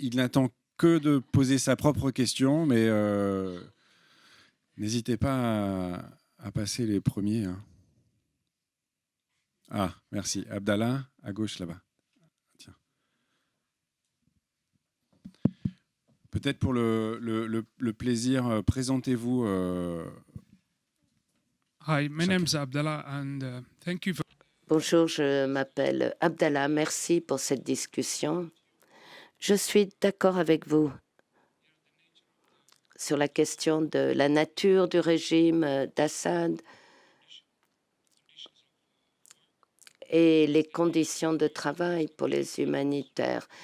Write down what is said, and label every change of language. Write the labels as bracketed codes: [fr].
[fr] Il n'attend que de poser sa propre question, mais n'hésitez pas à passer les premiers. Hein. Ah, merci. Abdallah, à gauche là-bas. Tiens. Peut-être pour le plaisir, présentez-vous. [en] Hi, my name is Abdallah and thank you for... [fr] Bonjour, je m'appelle Abdallah. Merci pour cette discussion. Je suis d'accord avec vous sur la question de la nature du régime d'Assad et les conditions de travail pour les humanitaires.